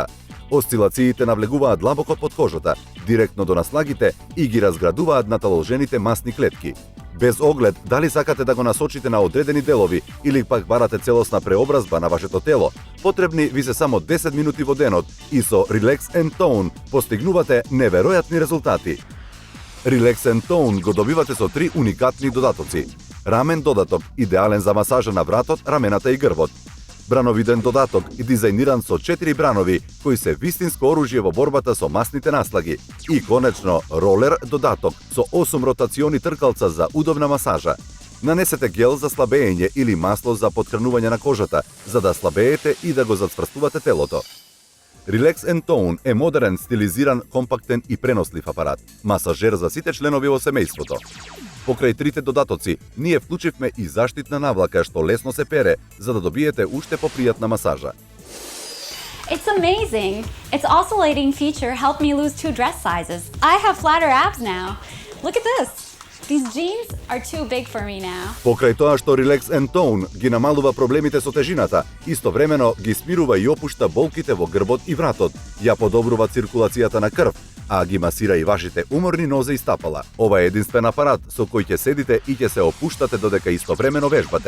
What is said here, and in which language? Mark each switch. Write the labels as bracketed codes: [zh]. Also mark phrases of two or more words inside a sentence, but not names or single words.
[mk] Осцилациите навлегуваат длабоко под кожата, директно до наслагите и ги разградуваат наталожените масни клетки. Без оглед дали сакате да го насочите на одредени делови или пак барате целосна преобразба на вашето тело, потребни ви се само 10 минути во денот и со Relax and Tone постигнувате неверојатни резултати. Relax and Tone го добивате со 3 уникатни додатоци. Рамен додаток, идеален за масажа на вратот, рамената и грбот. Брановиден додаток, дизајниран со 4 бранови, кои се вистинско оружје во борбата со масните наслаги. И конечно, ролер додаток со 8 ротациони тркалца за удобна масажа. Нанесете гел за слабење или масло за потхранување на кожата, за да слабеете и да го зацврстувате телото. Relax and Tone е модерен, стилизиран, компактен и пренослив апарат. Масажер за сите членови во семејството. Покрај трите додатоци, ние вклучивме и заштитна навлака што лесно се пере, за да добиете уште попријатна масажа. [en] It's amazing. Its oscillating feature helped me lose 2 dress sizes. I have flatter abs now. Look at this. These jeans are too big for me now. [mk] Покрај тоа што Relax and Tone ги намалува проблемите со тежината, истовремено ги смирува и опушта болките во грбот и вратот, ја подобрува циркулацијата на крв, а ги масира и вашите уморни нозе и стапала. Ова е единствен апарат со кој ќе седите и ќе се опуштате додека истовремено вежбате.